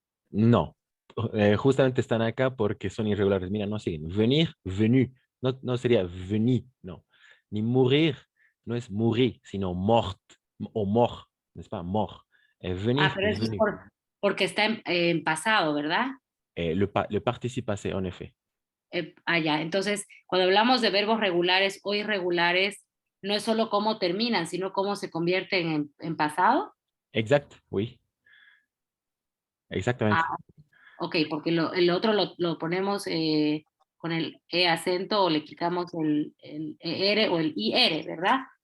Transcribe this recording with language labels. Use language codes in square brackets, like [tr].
[es] No, justamente están acá porque son irregulares. Mira, no siguen. [fr] Venir, venu. [es] No sería veni, no. Ni mourir, no es mourir, sino mort o mort, ¿no es pas? [fr] Mort. Venir, [es] Pero eso es [fr] venu. [es] porque está en pasado, ¿verdad? [fr] Le participe passé, en effet. [es] Ya. Entonces, cuando hablamos de verbos regulares o irregulares, no es solo cómo terminan, sino cómo se convierten en pasado. [fr] Exact, oui. [es] Exactamente. Ok, porque el otro lo ponemos con el E acento o le quitamos el ER o el IR, ¿verdad?